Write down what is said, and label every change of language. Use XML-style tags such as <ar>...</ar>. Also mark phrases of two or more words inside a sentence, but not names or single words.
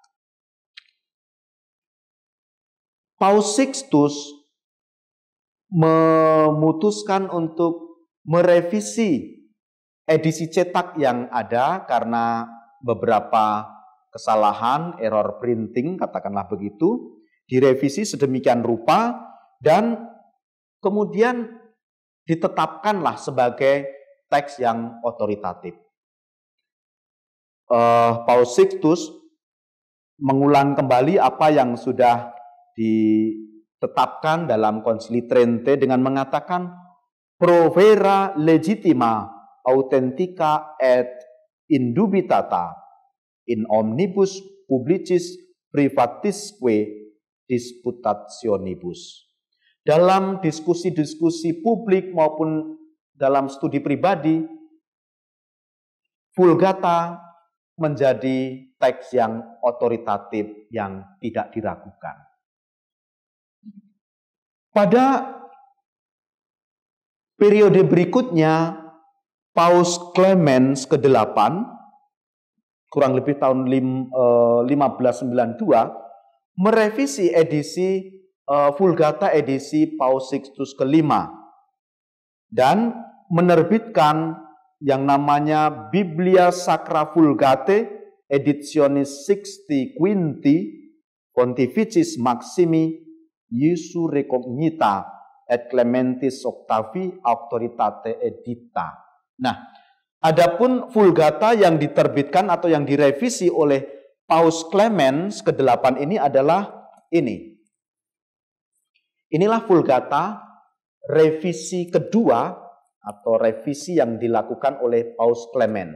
<id>Paus Sixtus memutuskan untuk merevisi edisi cetak yang ada karena beberapa kesalahan,</id> <en>error printing,</en> <id>katakanlah begitu, direvisi sedemikian rupa dan kemudian ditetapkanlah sebagai teks yang otoritatif. Paus Sixtus mengulang kembali apa yang sudah ditetapkan dalam Konsili Trente dengan mengatakan</id> <la>pro vera legitima authentica et indubitata in omnibus publicis privatisque disputationibus.</la> <id>Dalam diskusi-diskusi publik maupun dalam studi pribadi, Vulgata menjadi teks yang otoritatif yang tidak diragukan. Pada periode berikutnya, Paus Clemens ke-8, kurang lebih tahun 1592, merevisi edisi Vulgata edisi Paus Sixtus ke-5 dan menerbitkan yang namanya Biblia Sacra Vulgate Editionis Sixti Quinti Pontificis Maximi Iesu Recognita et Clementis Octavi Auctoritate Edita. Nah, adapun Vulgata yang diterbitkan atau yang direvisi oleh Paus Clemens ke-8 ini adalah ini. Inilah Vulgata revisi kedua atau revisi yang dilakukan oleh Paus Clemens.</id>